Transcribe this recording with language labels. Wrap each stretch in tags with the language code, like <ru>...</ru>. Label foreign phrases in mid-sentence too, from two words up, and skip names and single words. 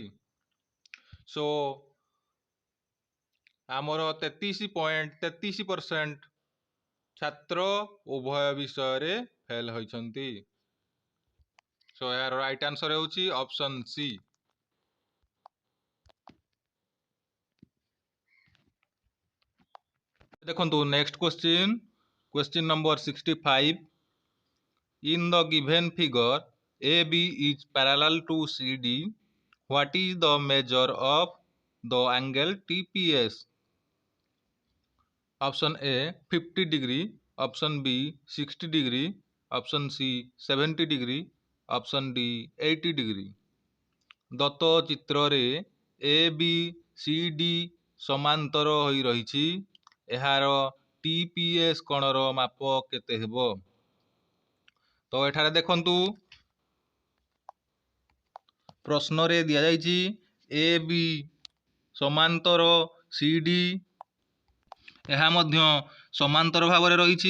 <or>ସୋ ଆମର 33.33% ଛାତ୍ର ଉଭୟ ବିଷୟରେ ଫେଲ୍ ହୋଇଛନ୍ତି।</or> <en>ସୋ ଏହାର right answer ହେଉଛି option C. ଦେଖନ୍ତୁ next question number 65. In the given figure, AB is parallel to CD. What is the measure of the angle TPS? Option A 50 degree, option B 60 degree, option C 70 degree, option D 80 degree।</en> <or>ଦତ୍ତ ଚିତ୍ରରେ ABCD ସମାନ୍ତର ହୋଇ ରହିଛି। ଏହାର TPS କୋଣର ମାପ କେତେ ହେବ? ତ ଏଠାରେ ଦେଖନ୍ତୁ ପ୍ରଶ୍ନରେ ଦିଆଯାଇଛି AB ସମାନ୍ତର CD, ଏହା ମଧ୍ୟ ସମାନ୍ତର ଭାବରେ ରହିଛି।</or>